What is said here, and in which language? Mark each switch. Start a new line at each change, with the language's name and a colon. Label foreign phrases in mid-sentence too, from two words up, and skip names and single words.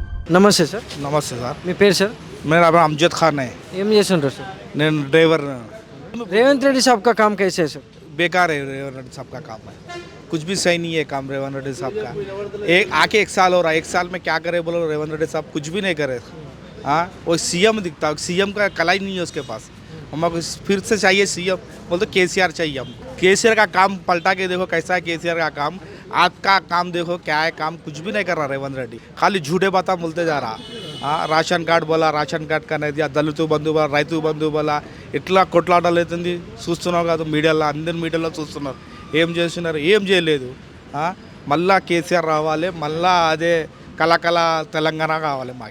Telugu: నమస్తే సార్. నమస్తే సార్. మీ పేరు సార్?
Hindi: मेरा नाम अमजद खान है.
Telugu: ఏం చేస్తుంటారు సార్? నేను ड्राइवर.
Hindi: रेवंत रेड्डी साहब का काम कैसे है सर? बेकार है रेवंत रेड्डी साहब का काम है. कुछ भी सही नहीं है काम रेवंत रेड्डी साहब का. एक आके 1 साल हो रहा है, 1 साल में क्या करे बोलो. रेवंत रेड्डी साहब कुछ भी नहीं करे. हाँ, वो सीएम दिखता है, सीएम का कला ही नहीं है उसके पास. हमको फिर से चाहिए सीएम बोल तो केसीआर चाहिए हमको. केसीआर का काम पलटा के देखो कैसा है केसीआर का काम. आज का काम देखो क्या है काम. कुछ भी नहीं कर रहा रेवंत रेड्डी, खाली झूठे बातें बोलते जा रहा.
English: ration card
Telugu: बोला,
English: ration card
Telugu: అనేది దళిత బంధు बोला, రైతు బంధు बोला, ఇట్లా కొట్లాటలు అవుతుంది. చూస్తున్నావు కదా మీడియాలో, అందరి మీడియాలో చూస్తున్నారు. ఏం చేస్తున్నారు? ఏం చేయలేదు. మళ్ళా కేసీఆర్ రావాలి, మళ్ళా అదే కళకళ తెలంగాణ కావాలి మాకు.